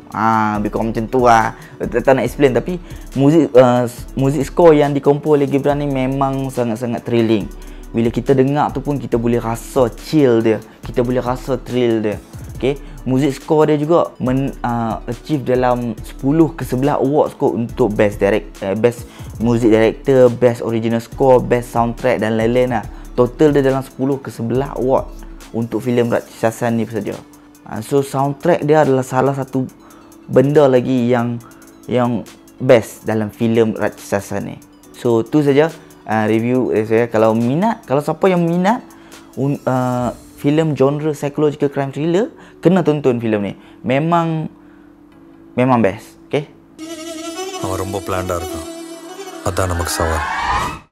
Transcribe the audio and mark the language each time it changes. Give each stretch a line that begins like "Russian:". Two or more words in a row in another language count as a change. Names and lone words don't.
Malay: Lebih kurang macam tu lah. Tak nak explain, tapi
English: music score
Malay: yang dikompos oleh Gibran ni memang sangat-sangat thrilling. Bila kita dengar tu pun kita boleh rasa chill dia, kita boleh rasa thrill dia. Okay,
English: music score
Malay: dia juga achieve dalam 10 ke 11 awards kot untuk
English: best music director, best original score, best soundtrack
Malay: dan lain-lain lah. Total dia dalam 10 ke 11 award untuk filem Rakshasan ni saja. So soundtrack dia adalah salah satu benda lagi yang best dalam filem Rakshasan ni. So tu saja review saya. Kalau siapa yang minat filem genre
English: psychological crime thriller,
Malay: kena tonton filem ni. Memang best. Okay?
Tamil: அவன் ரொம்ப பிளான்டா இருக்கான். அதான் நமக்கு சவால்.